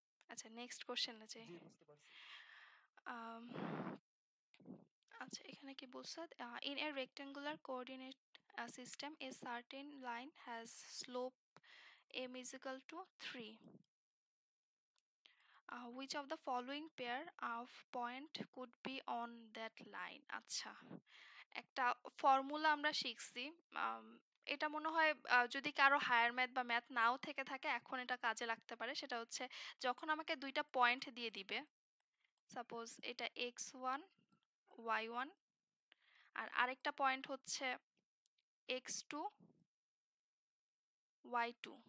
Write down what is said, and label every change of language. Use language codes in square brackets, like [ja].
[bn] আচ্ছা, নেক্সট কোশ্চেনে যাই। জি বুঝতে পারছি। আম, আচ্ছা, এখানে কি বলছে? [en] In a rectangular coordinate system a certain line has slope m is equal to 3. Which of the following pair of point could be on that line? [bn] আচ্ছা, একটা ফর্মুলা আমরা শিখছি। আম, এটা মনে হয় যদি কারো হায়ার ম্যাথ বা ম্যাথ নাও থেকে থাকে এখন এটা কাজে লাগতে পারে। সেটা হচ্ছে যখন আমাকে দুইটা পয়েন্ট দিয়ে দিবে, সাপোজ এটা x1 y1 আর আরেকটা পয়েন্ট হচ্ছে x2 y2,